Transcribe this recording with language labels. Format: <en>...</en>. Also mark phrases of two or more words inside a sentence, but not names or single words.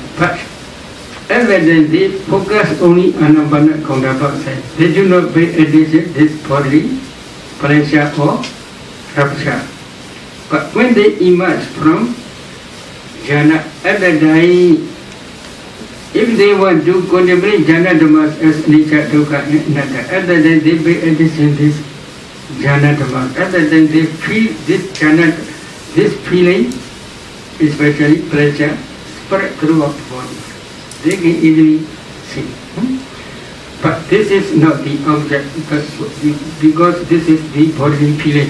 <en>But evidently they focus only on Nibbāna counterpart side. They do not pay attention to this bodily pleasure or rapture. But when they emerge from jhana at the time, if they want to contemplate</en> <pi>jhana dhammas</pi> <en>as</en> <pi>anicca, dukkha,</pi> <en>and anatta, at the time they pay attention to this</en> <pi>jhana dhammas.</pi> <en>At the time they feel this jhana, this feeling, especially pleasure, spread throughout the body. They can easily see. But this is not the object because this is the bodily feeling.</en>